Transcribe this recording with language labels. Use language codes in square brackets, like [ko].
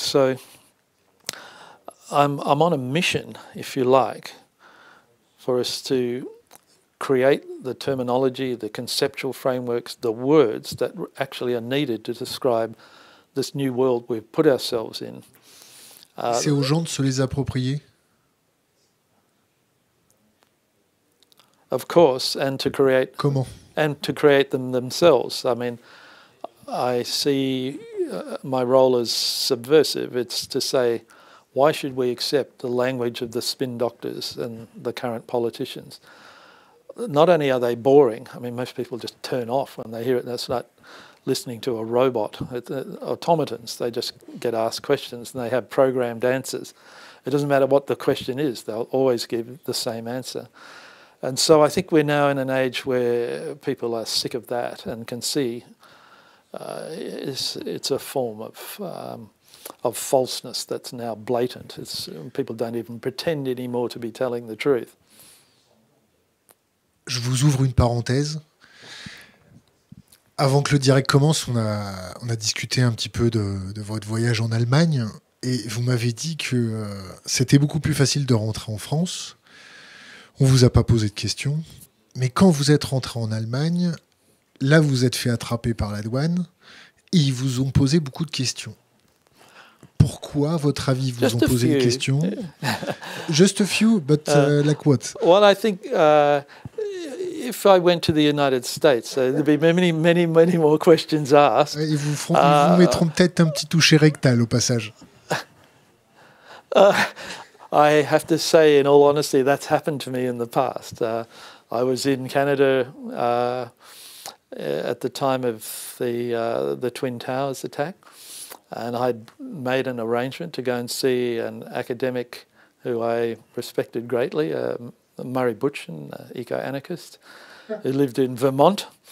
[en] So I'm on a mission, if you like, for us to create the terminology, the conceptual frameworks, the words that actually are needed to describe this new world we've put ourselves in. [fr] C'est aux gens de se les approprier. [en] Of course, and to create. [fr] Comment? [en] And to create them themselves. I mean, I see my role as subversive. It's to say, why should we accept the language of the spin doctors and the current politicians? Not only are they boring, I mean, most people just turn off when they hear it. That's not listening to a robot. Automatons, they just get asked questions and they have programmed answers. It doesn't matter what the question is, they'll always give the same answer. And so I think we're now in an age where people are sick of that and can see it's a form of falseness that's now blatant. People don't even pretend anymore to be telling the truth. [fr] Je vous ouvre une parenthèse. Avant que le direct commence, on a discuté un petit peu de votre voyage en Allemagne et vous m'avez dit que c'était beaucoup plus facile de rentrer en France. On ne vous a pas posé de questions. Mais quand vous êtes rentré en Allemagne, là, vous êtes fait attraper par la douane et ils vous ont posé beaucoup de questions. Pourquoi, à votre avis, vous ont posé des questions? [en] Just a few, but like what? Well, I think if I went to the United States, there'd be many, many, many more questions asked. [fr] Ils vous mettront peut-être un petit toucher rectal au passage. [en] I have to say, in all honesty, that's happened to me in the past. I was in Canada at the time of the Twin Towers attack, and I'd made an arrangement to go and see an academic who I respected greatly, Murray Butch, an eco-anarchist, who lived in Vermont.